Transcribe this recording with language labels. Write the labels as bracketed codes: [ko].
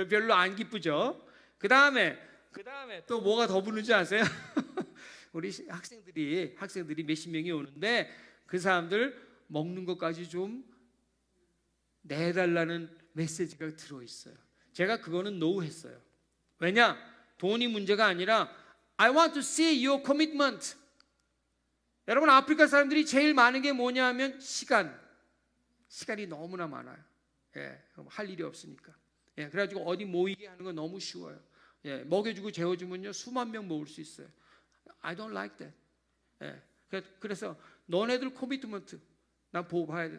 [ko] 별로 안 기쁘죠. 그 다음에 또 뭐가 더 부는지 아세요? 우리 학생들이 몇십 명이 오는데 그 사람들 먹는 것까지 좀 내달라는 메시지가 들어있어요. 제가 그거는 노 했어요. 왜냐? 돈이 문제가 아니라 [en] I want to see your commitment. [ko] 여러분 아프리카 사람들이 제일 많은 게 뭐냐 하면 시간이 너무나 많아요. 예, 할 일이 없으니까. 예, 그래가지고 어디 모이게 하는 건 너무 쉬워요. 예, 먹여주고 재워주면요 수만 명 모을 수 있어요. [en] I don't like that. [ko] 예, 그래서 너네들 코미트먼트 난 보고 봐야 돼.